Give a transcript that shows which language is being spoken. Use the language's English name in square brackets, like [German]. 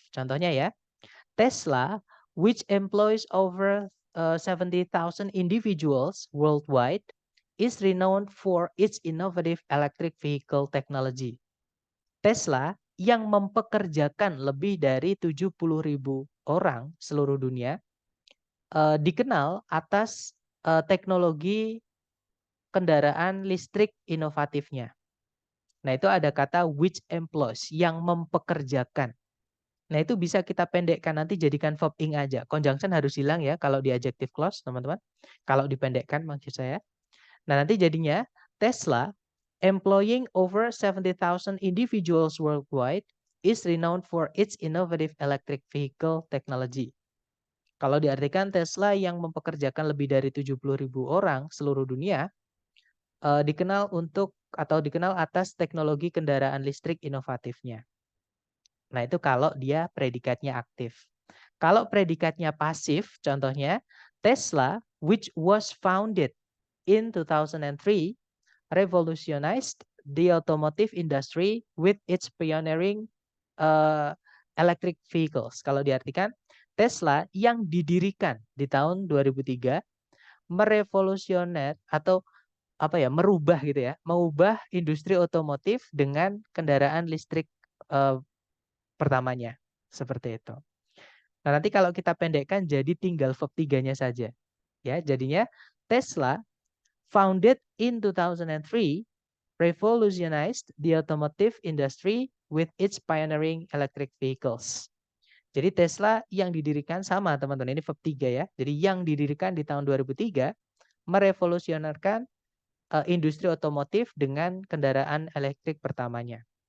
[Indonesian] Contohnya ya, [English] Tesla, which employs over 70,000 individuals worldwide, is renowned for its innovative electric vehicle technology. [Indonesian] Tesla yang mempekerjakan lebih dari 70.000 orang seluruh dunia, dikenal atas teknologi kendaraan listrik inovatifnya. Nah, itu ada kata which employs, yang mempekerjakan. Nah, itu bisa kita pendekkan nanti jadikan verb ing aja. Conjunction harus hilang ya kalau di adjective clause, teman-teman. Kalau dipendekkan maksud saya. Nah, nanti jadinya [English] Tesla employing over 70,000 individuals worldwide is renowned for its innovative electric vehicle technology. [Indonesian] Kalau diartikan Tesla yang mempekerjakan lebih dari 70.000 orang seluruh dunia, dikenal atas teknologi kendaraan listrik inovatifnya. Nah, itu kalau dia predikatnya aktif. Kalau predikatnya pasif, contohnya [English] Tesla, which was founded in 2003, revolutionized the automotive industry with its pioneering electric vehicles. [Indonesian] Kalau diartikan, Tesla yang didirikan di tahun 2003 merevolusioner atau merubah gitu ya, mengubah industri otomotif dengan kendaraan listrik pertamanya. Seperti itu. Nah, nanti kalau kita pendekkan jadi tinggal verb tiganya saja. Ya, jadinya [English] Tesla founded in 2003 revolutionized the automotive industry with its pioneering electric vehicles. [Indonesian] Jadi Tesla yang didirikan sama teman-teman, ini verb 3 ya. Jadi yang didirikan di tahun 2003 merevolusionerkan industri otomotif dengan kendaraan elektrik pertamanya.